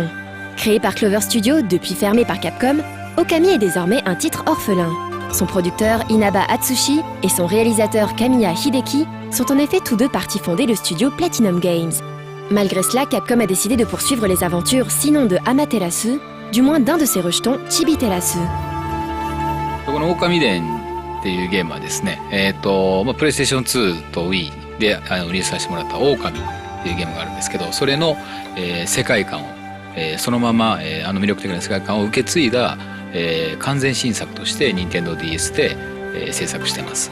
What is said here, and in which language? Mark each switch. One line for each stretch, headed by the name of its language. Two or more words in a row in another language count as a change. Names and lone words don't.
French: Créé par Clover Studio, depuis fermé par Capcom, Okami est désormais un titre orphelin. Son producteur Inaba Atsushi et son réalisateur Kamiya Hideki sont en effet tous deux partis fonder le studio Platinum Games. Malgré cela, Capcom a décidé de poursuivre les aventures sinon de Amaterasu, du moins d'un de ses rejetons, Chibi-Terasu.
Japanese: この狼伝っていうゲームはですね、プレイステーション2と Wii でリリースさせてもらった狼っていうゲームがあるんですけど、それの、世界観を、そのまま、魅力的な世界観を受け継いだ、完全新作として Nintendo DS で、制作してます。